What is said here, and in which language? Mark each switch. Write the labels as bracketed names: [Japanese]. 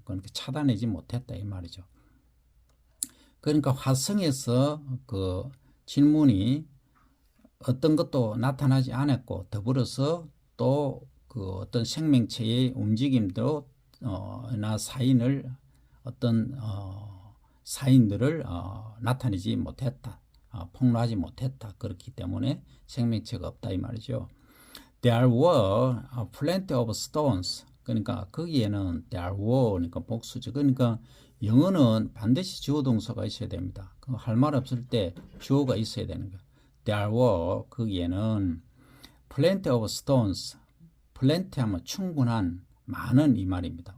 [Korean] 그러니까 차단하지 못했다 이 말이죠. 그러니까 화성에서 그 질문이 어떤 것도 나타나지 않았고 더불어서 또 그 어떤 생명체의 움직임도 나 사인을 어떤 사인들을 나타내지 못했다. 폭로하지 못했다. 그렇기 때문에 생명체가 없다 이 말이죠. [English] There were plenty of stones. [Korean] 그러니까 거기에는 [English] there were, [Korean] 그러니까 복수죠. 그러니까 영어는 반드시 주어 동사가 있어야 됩니다. 할 말 없을 때 주어가 있어야 되는 거예요. [English] There were, [Korean] 거기에는 [English] plenty of stones. [Korean] plenty 하면 충분한, 많은 이 말입니다.